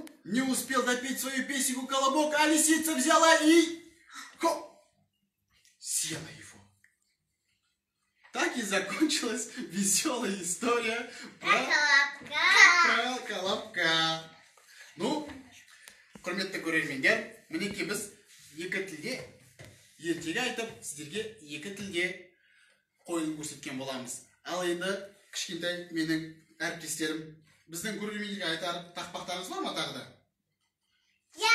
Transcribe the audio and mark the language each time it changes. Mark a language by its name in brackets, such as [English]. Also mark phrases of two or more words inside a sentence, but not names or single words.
[Russian] Не успел допеть свою песенку колобок, а лисица взяла и... Съела его. Так и закончилась веселая история про колобка. Ну, [Kazakh] құрметті көрермендер, мінекей біз екі тілде ертегі айтып, сіздерге екі тілде қойылым көрсеткен боламыз. Ал енді кішкентай менің әріптестерім біздің көрермендерге айтар тақпақтарыңыз бар ма тағы да? [Russian] Я.